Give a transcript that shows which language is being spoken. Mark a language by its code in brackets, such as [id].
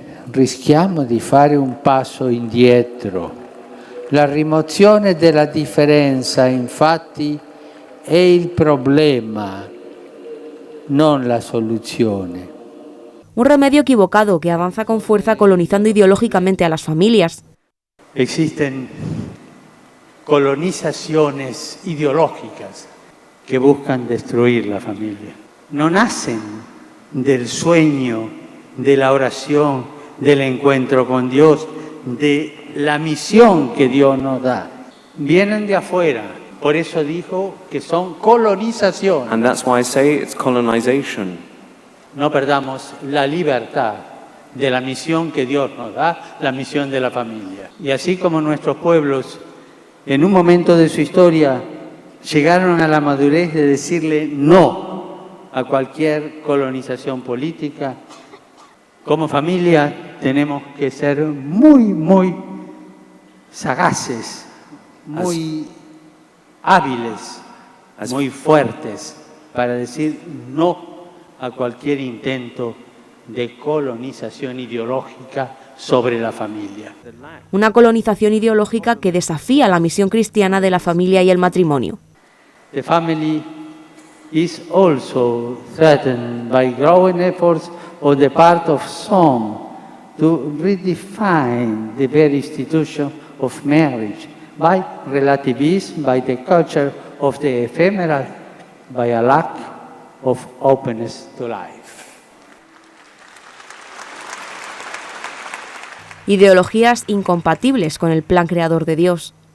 [it] Rischiamo di fare un passo indietro. La rimozione della differenza, infatti, è il problema, non la soluzione. [es] Un remedio equivocado que avanza con fuerza colonizando ideológicamente a las familias. Existen colonizaciones ideológicas que buscan destruir la familia. No nacen del sueño, de la oración, del encuentro con Dios, de la misión que Dios nos da. Vienen de afuera, por eso dijo que son colonizaciones. [en] And that's why I say it's colonization. [es] No perdamos la libertad de la misión que Dios nos da, la misión de la familia. Y así como nuestros pueblos, en un momento de su historia, llegaron a la madurez de decirle no a cualquier colonización política, como familia tenemos que ser muy sagaces, muy hábiles, muy fuertes para decir no a cualquier intento de colonización ideológica sobre la familia. Una colonización ideológica que desafía la misión cristiana de la familia y el matrimonio. [en] The family is also threatened by growing efforts on the part of some to redefine the very institution of marriage by relativism, by the culture of the ephemeral, by a lack of openness to life. [es] Ideologías incompatibles con el plan creador de Dios.